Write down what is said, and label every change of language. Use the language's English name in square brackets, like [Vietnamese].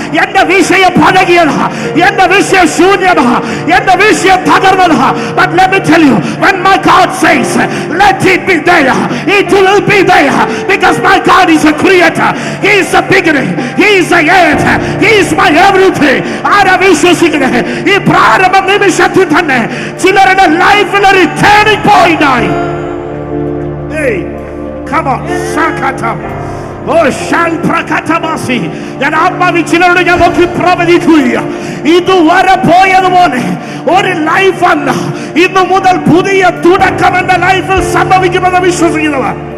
[Malayalam] എന്റെ വിഷയം പഴകിയതാ, എന്റെ വിഷയം ശൂന്യതാ, എന്റെ വിഷയം തകർന്നതാ. [English] But let me tell you, when my God says let it be there, it will be there, because my God is a creator. He is the beginning, He is the end, He is my everything. [Malayalam] ആരാ വിശ്വസിക്കുന്നത്? ഈ പ്രാരംഭ നിമിഷത്തിൽ തന്നെ ചിലരുടെ ലൈഫിൽ ഒരു turning point ആയി. Hey, come on, Shakatam. Oh, Shalprakatamasi. ഞാൻ ആത്മാവിൽ ചിലരോട് ഞാൻ നോക്കി പ്രവചിക്കുക, ഇതുവരെ പോയതുപോലെ ഒരു ലൈഫ് അല്ല, ഇന്നു മുതൽ പുതിയ തുടക്കം എന്റെ ലൈഫിൽ സംഭവിക്കുമെന്ന് വിശ്വസിക്കുന്നവർ.